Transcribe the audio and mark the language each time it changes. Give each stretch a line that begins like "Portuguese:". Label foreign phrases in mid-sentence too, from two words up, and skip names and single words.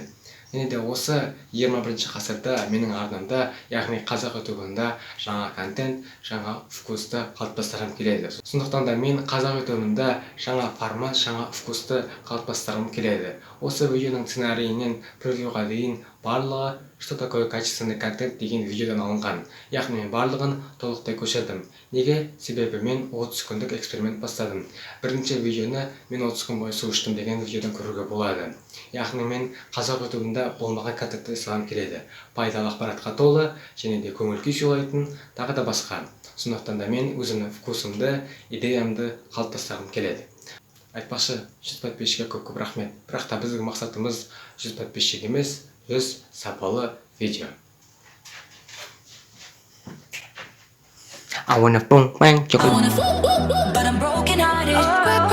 Kazakh: Және де осы 21 ғасырда менің арнамда, яғни қазақ ютубында жаңа контент, жаңа вкусты қалыптастырғым келеді. Сондықтан да мен қазақ ютубында жаңа формат, жаңа вкусты қалыптастырғым келеді. Осы видеоның сценарийінен превьюға дейін барлығы
Russian: «Что такое качественный контент»
Kazakh: деген видеодан алынған. Яғни мен барлығын толықтай көшірдім. Неге? Себебі мен 30 күндік эксперимент бастадым. Бірінші видеоны мен 30 күн бойы су іштім деген видеодан көруге болады. Яғни мен қазақ ютубында болмаған контентті жасағым келеді. Пайдалы ақпаратқа толы, және де көңіл күй сыйлайтын, тағы да басқа. Сондықтан да мен өзімнің вкусымды, идеямды қалыптастырғым келеді. Айтпақшы, 100 подписчикке көп рахмет. Бірақ та біздің мақсатымыз 100 подписчик емес, 100 сапалы видео.
English: I wanna boom bang, but I'm broken hearted.